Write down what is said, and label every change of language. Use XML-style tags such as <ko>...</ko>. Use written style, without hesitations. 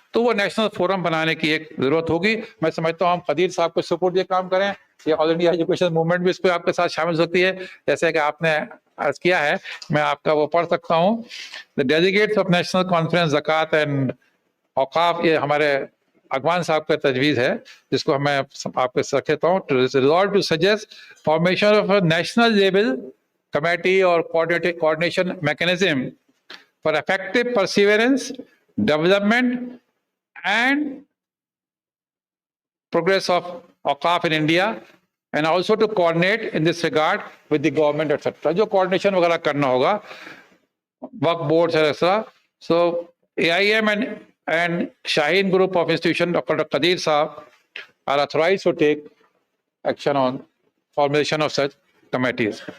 <hi>तो वो national forum बनाने की एक जरूरत होगी. मैं समझता हूँ हम खदीर साहब को सपोर्ट ये काम करें, ये ऑल इंडिया एजुकेशन मूवमेंट भी इस पर आपके साथ शामिल हो सकती है. जैसे कि आपने अर्ज किया है, मैं आपका वो पढ़ सकता हूँ.</hi> <en>the delegates of national conference ज़कात and औकाफ,</en> <hi>ये हमारे अगवान साहब का तजवीज़ है, जिसको मैं आपके साथ रखता हूँ.</hi> <en>Resolve to suggest formation of a national level committee और coordination mechanism for effective perseverance, development and progress of Awqaf in India, and also to coordinate in this regard with the government, etc.</en> <hi>जो coordination वगैरह करना होगा</hi> <en>work boards etc. So AIM and Shaheen Group of Institution, Dr. Qadir Saab are authorized to take action on formation of such committees.</en>